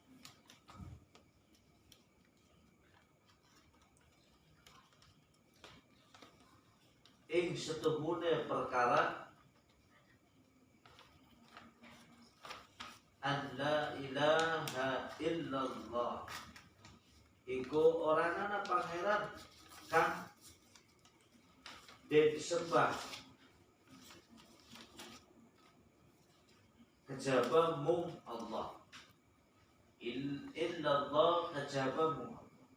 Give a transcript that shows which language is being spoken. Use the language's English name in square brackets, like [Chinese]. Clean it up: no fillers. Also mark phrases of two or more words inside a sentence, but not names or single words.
[Javanese] ing setuhune perkara [Arabic] أن لا إله إلا الله, [Javanese] iku orang ana pangeran kang den sembah kejaba mung Allah. Illallah kejaba mung Allah.